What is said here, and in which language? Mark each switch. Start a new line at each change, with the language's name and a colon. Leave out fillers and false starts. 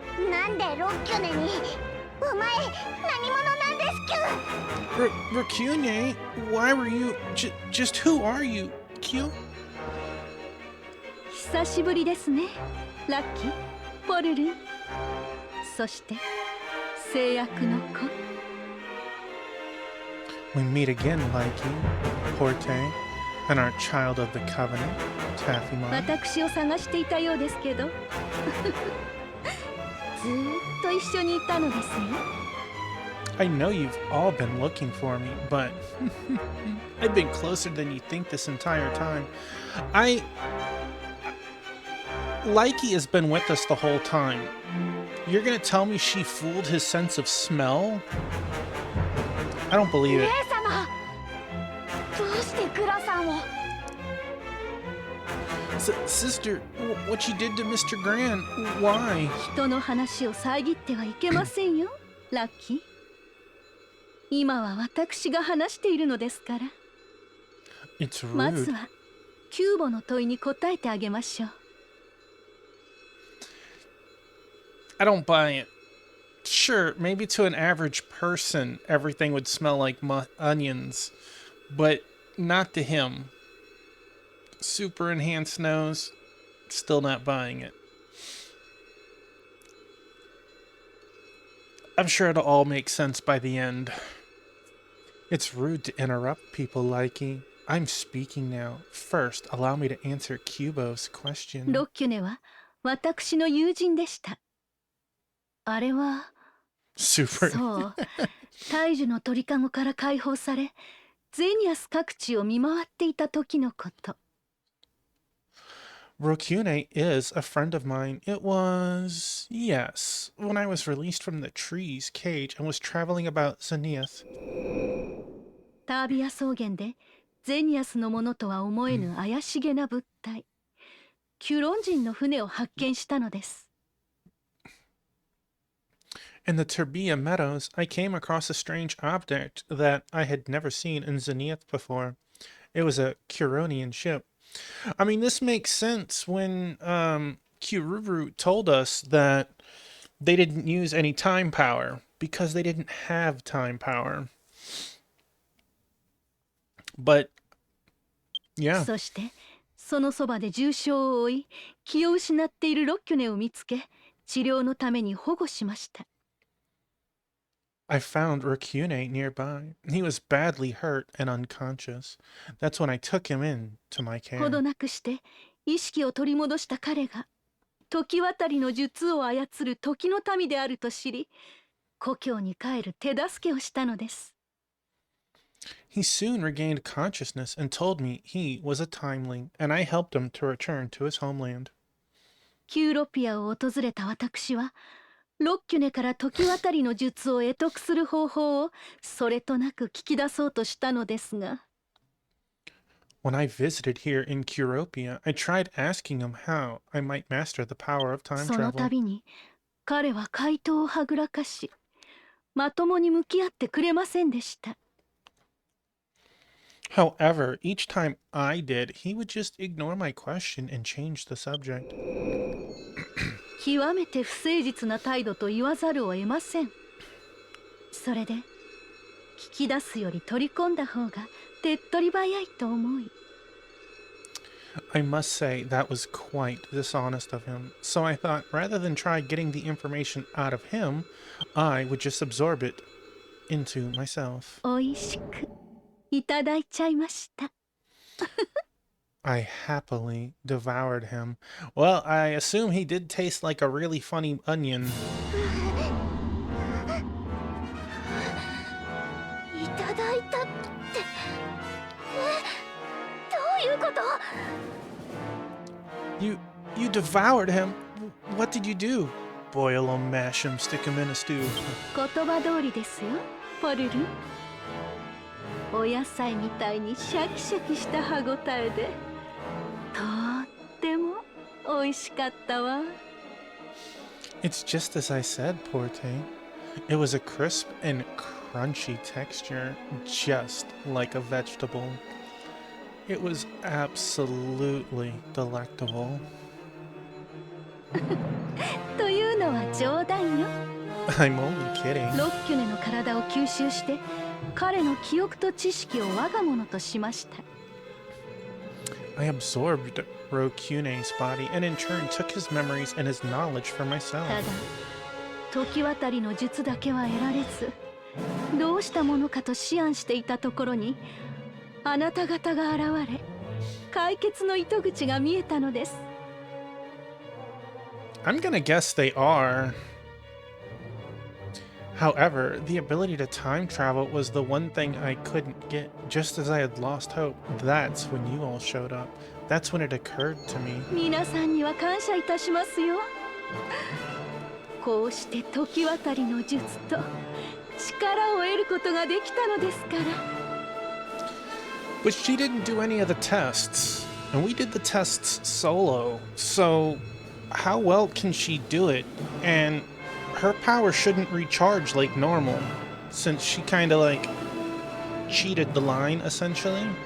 Japanese: なんでロッキュネにお前何者なんですきゅ
English: Racune? Why were you... just who are you, Q?
Japanese: 久しぶりですね、ラッキー、ポルルン、そして制約の子。
English: We meet again, Likey, Porte, and our child of the covenant, Taffymon.
Japanese: 私を探していたようですけどずーっと一緒にいたのですよ。
English: I know you've all been looking for me, but I've been closer than you think this entire time. Likey has been with us the whole time. You're gonna tell me she fooled his sense of smell? I don't believe it.
Japanese: 姉様どうしてグラさんを
English: Sister, what you did to Mr. Gran? Why?
Japanese: 人の話を遮ってはいけませんよ、ラッキー。今は私が話しているのですから。
English: It's
Japanese: まず
English: rude.
Japanese: はキューボの問いに答えてあげましょう。
English: I don't buy it. Sure, maybe to an average person, everything would smell like onions, but not to him. Super enhanced nose, still not buying it. I'm sure it'll all make sense by the end. It's rude to interrupt people, Likey. I'm speaking now. First, allow me to answer Kubo's question.
Japanese: ロッキュネは私の友人でした。あれは
English: Super.
Japanese: そう、大樹の鳥かごから解放され、ゼニアス各地を見回っていた時のこと。
English: Rokune is a friend of mine. It was, yes, when I was released from the tree's cage and was traveling about Zenith.
Japanese: タービア草原でゼニアスのものとは思えぬ怪しげな物体、キュロン人の船を発見したのです。
English: In the Turbia Meadows, I came across a strange object that I had never seen in Zenith before. It was a Curonian ship. I mean, this makes sense when Kururu told us that they didn't use any time power because they didn't have time power. But, yeah.
Japanese: そしてそのそばで重傷を負い、気を失っているロッキュネを見つけ、治療のために保護しました。
English: I found Racune nearby. He was badly hurt and unconscious. That's when I took him in to my
Japanese: ほど
English: care.
Japanese: なくして意識を取り戻した彼が時渡りの術を操る時の民であると知り、故郷に帰る手助けをしたのです。
English: He soon regained consciousness and told me he was a timeling, and I helped him to return to his homeland.
Japanese: キューロピアを訪れた私は、ロッキュネから時渡りの術を得得する方法をそれとなく聞き出そうとしたのですが、
English: When I visited here in Curopia, I tried asking him how I might master the power of time
Japanese: その
English: travel.
Japanese: 度に彼は回答をはぐらかし、まともに向き合ってくれませんでした。
English: However, each time I did, he would just ignore my question and change the subject.
Japanese: 極めて不誠実な態度と言わざるを得ません。それで聞き出すより取り込んだ方が手っ取り早いと思い、
English: I must say that was quite dishonest of him. So I thought rather than try getting the information out of him, I would just absorb it into myself.
Japanese: おいしくいただいちゃいました。
English: I happily devoured him. Well, I assume he did taste like a really funny onion.
Japanese: いただいたってどういうこと
English: You devoured him? What did you do? Boil 'em, mash 'em, stick 'em in a stew.
Japanese: 言葉通りですよ、ポルル。お野菜みたいにシャキシャキした歯ごたえで、とっても美味しかったわ。
English: It's just as I said, Porte. It was a crisp and crunchy texture, just like a vegetable. It was absolutely delectable.
Japanese: というのは冗談よ。
English: I'm only kidding.
Japanese: ロッキュネの体を吸収して、彼の記憶と知識を我が物としました。
English: I absorbed Rokune's body and in turn took his memories and his knowledge for myself.
Japanese: ただ、時渡りの術だけは得られず、どうしたものかと思案していたところに、あなた方が現れ、解決の糸口が見えたのです。
English: I'm gonna guess they are. However, the ability to time travel was the one thing I couldn't get. Just as I had lost hope, that's when you all showed up. That's when it occurred to me.
Japanese: 皆さんには感謝いたしますよ。こうして時渡りの術と力を得ることができたのですから。
English: But she didn't do any of the tests, and we did the tests solo. So, how well can she do it? And her power shouldn't recharge like normal, since she kind of like cheated the line essentially.